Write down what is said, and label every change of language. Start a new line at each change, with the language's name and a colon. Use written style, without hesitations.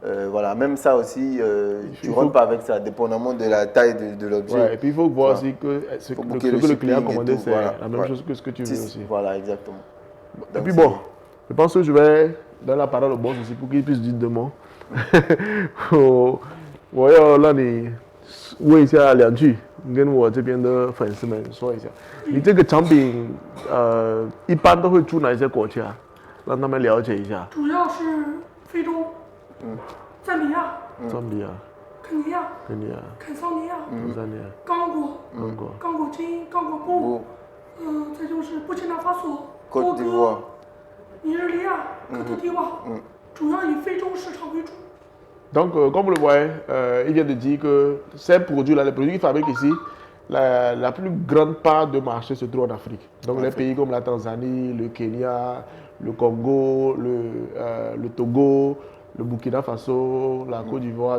French: Voilà, même ça aussi, tu ne rentres pas avec ça, dépendamment de la taille de l'objet. Ouais, et puis il faut voir aussi que ce que le client a commandé, c'est la même chose que ce que tu veux aussi. Voilà, exactement. Et Donc, puis bon, je pense que je vais donner la parole au boss aussi pour qu'il puisse dire 2 mots.
Chinese: Là,问一下2句，跟我这边的粉丝们说一下，你这个产品一般都会出哪些国家，让他们了解一下。主要是非洲，赞比亚、赞比亚、肯尼亚、肯尼亚、坦桑尼亚、坦桑尼亚、刚果、刚果、刚果金、刚果布，再就是布基纳法索、
French: Côte
Chinese: 多
French: d'Ivoire
Chinese: 哥、尼日利亚、科特迪瓦，主要以非洲市场为主。
French: Donc, comme vous le voyez, il vient de dire que ces produits-là, les produits qu'ils fabriquent ici, la plus grande part de marché se trouve en Afrique. Donc, les pays comme la Tanzanie, le Kenya, le Congo, le Togo, le Burkina Faso, la Côte d'Ivoire.